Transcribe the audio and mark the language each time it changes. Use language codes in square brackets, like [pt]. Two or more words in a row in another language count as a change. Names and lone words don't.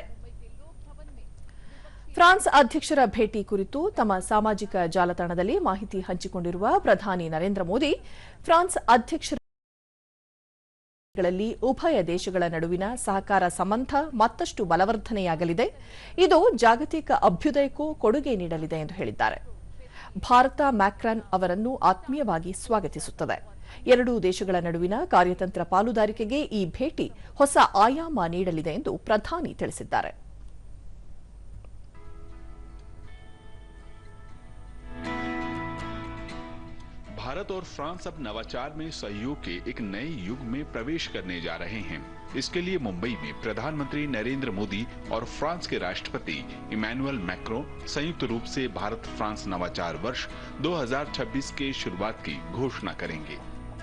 [kn] ಫ್ರಾನ್ಸ್ ಅಧ್ಯಕ್ಷರ ಭೇಟಿ ಕುರಿತು ತಮ್ಮ ಸಾಮಾಜಿಕ ಜಾಲತಾಣದಲ್ಲಿ ಮಾಹಿತಿ ಹಂಚಿಕೊಂಡಿರುವ ಪ್ರಧಾನಿ ನರೇಂದ್ರ ಮೋದಿ, ಫ್ರಾನ್ಸ್ ಅಧ್ಯಕ್ಷರಲ್ಲಿ ಉಭಯ ದೇಶಗಳ ನಡುವಿನ ಸಹಕಾರ ಸಂಬಂಧ ಮತ್ತಷ್ಟು ಬಲವರ್ಧನೆಯಾಗಲಿದೆ. ಇದು ಜಾಗತಿಕ ಅಭ್ಯುದಯಕ್ಕೂ ಕೊಡುಗೆ ನೀಡಲಿದೆ ಎಂದು ಹೇಳಿದ್ದಾರೆ. ಭಾರತ ಮ್ಯಾಕ್ರಾನ್ ಅವರನ್ನು ಆತ್ಮೀಯವಾಗಿ ಸ್ವಾಗತಿಸುತ್ತದೆ. ಎರಡೂ ದೇಶಗಳ ನಡುವಿನ ಕಾರ್ಯತಂತ್ರ ಪಾಲುದಾರಿಕೆಗೆ ಈ ಭೇಟಿ ಹೊಸ ಆಯಾಮ ನೀಡಲಿದೆ ಎಂದು ಪ್ರಧಾನಿ ತಿಳಿಸಿದ್ದಾರೆ. [hi] भारत और फ्रांस अब नवाचार में सहयोग के एक नए युग में प्रवेश करने जा रहे हैं। इसके लिए मुंबई में प्रधानमंत्री नरेंद्र मोदी और फ्रांस के राष्ट्रपति इमैनुअल मैक्रों संयुक्त रूप से भारत फ्रांस नवाचार वर्ष 2026 के शुरुआत की घोषणा करेंगे।